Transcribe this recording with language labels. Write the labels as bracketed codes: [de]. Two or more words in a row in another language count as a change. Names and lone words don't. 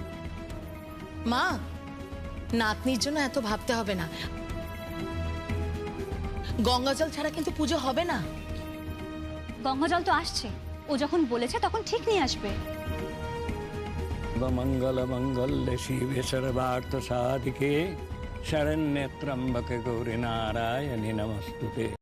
[bn] মা, নাতনির জন্য এত ভাবতে হবে না। গঙ্গা জল ছাড়া কিন্তু পুজো হবে না। গঙ্গা জল তো আসছে, ও যখন বলেছে তখন ঠিক নিয়ে আসবে। [sa] মঙ্গল মঙ্গলে শিবে সর্বার্থ সাধিকে শরণ্যে ত্র্যম্বকে গৌরী নারায়ণী নমস্তুতে।